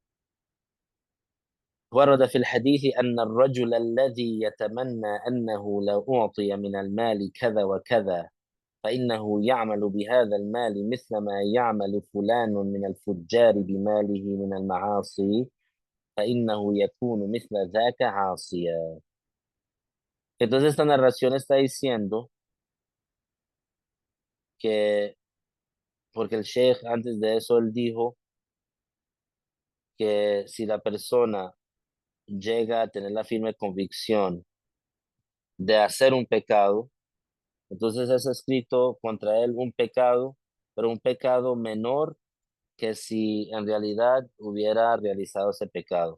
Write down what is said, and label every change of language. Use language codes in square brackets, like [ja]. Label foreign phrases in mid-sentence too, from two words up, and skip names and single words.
[ar] ورد في الحديث أن الرجل الذي يتمنى أنه لو أعطي من المال كذا وكذا فإنه يعمل بهذا المال مثل ما يعمل فلان من الفجار بماله من المعاصي فإنه يكون مثل ذاك عاصيا. [es] Entonces esta narración está diciendo que, porque el sheikh antes de eso, él dijo que si la persona llega a tener la firme convicción de hacer un pecado, entonces es escrito contra él un pecado, pero un pecado menor que si en realidad hubiera realizado ese pecado.